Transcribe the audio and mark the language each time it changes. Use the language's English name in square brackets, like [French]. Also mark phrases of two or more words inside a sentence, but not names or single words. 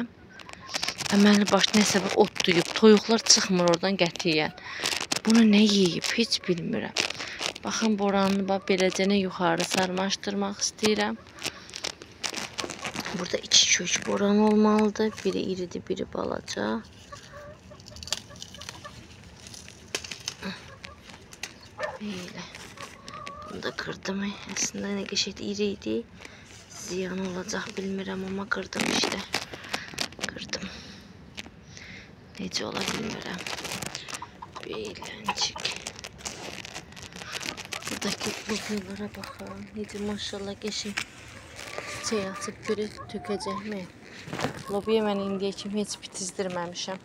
[Azerbaijani] Əməli baş nəsə bir ot duyub. Toyuqlar çıxmır oradan qətiyyən. Bunu nə yeyib heç bilmirəm. Baxın boranını beləcə yuxarı sarmaşdırmaq istəyirəm. Burada iki kök boran olmalıdır. Biri iridir, biri balaca. [Turkish] Böyle. Bunu da kırdım. Aslında ne geçti iriydi. Ziyan olacak bilmirəm ama kırdım işte. Kırdım. [Azerbaijani] Necə ola bilmirəm. Beləncik. Buradaki lobiyalara baxın. Necə maşallah geçin. Çiçək açıb görək tökəcəkmi? Lobiya mən indiyə kimi heç bitizdirməmişəm.